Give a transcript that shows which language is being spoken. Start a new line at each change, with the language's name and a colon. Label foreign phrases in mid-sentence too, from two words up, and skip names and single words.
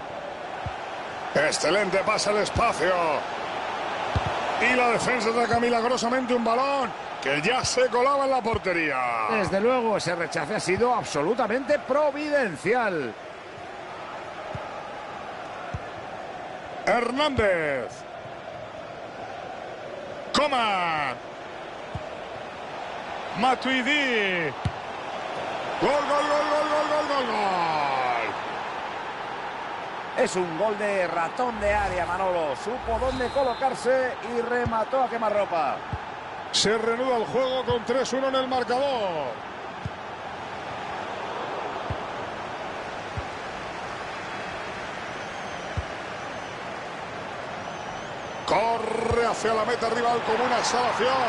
Spanish: Excelente pase al espacio. Y la defensa saca milagrosamente un balón que ya se colaba en la portería. Desde luego, ese rechace ha sido absolutamente providencial. Hernández. Coman. Matuidi. Gol, gol, gol, gol, gol, gol, gol, gol. Es un gol de ratón de área, Manolo. Supo dónde colocarse y remató a quemarropa. Se reanuda el juego con 3-1 en el marcador. Corre hacia la meta rival como una exhalación.